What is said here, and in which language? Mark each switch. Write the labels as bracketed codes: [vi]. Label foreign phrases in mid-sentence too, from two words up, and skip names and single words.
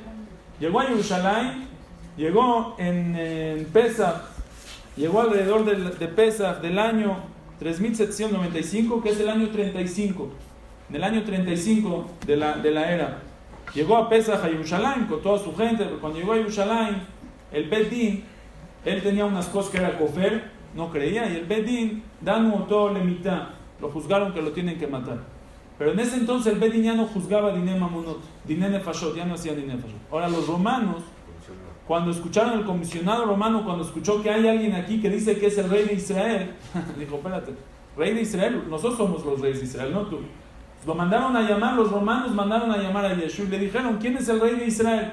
[es] Llegó a Jerusalén, llegó en Pesach, llegó alrededor de Pesach del año 3795, que es el año 35, en el año 35 de la era. Llegó a Pesach a Jerusalén con toda su gente, pero cuando llegó a Jerusalén, el [he] בית דין, [es] él tenía unas cosas que era kofer, no creía, y el Bet Din, [he] דנו אותו למיתה, [es] lo juzgaron que lo tienen que matar. Pero en ese entonces el Bet Din ya no juzgaba [he] דיני ממונות, דיני נפשות, [es] ya no hacía [he] דיני נפשות. [es] Ahora los romanos, cuando escucharon el comisionado romano, cuando escuchó que hay alguien aquí que dice que es el rey de Israel, dijo: espérate, rey de Israel, nosotros somos los reyes de Israel, no tú. Lo mandaron a llamar, los romanos mandaron a llamar a Yeshua y le dijeron: ¿quién es el rey de Israel?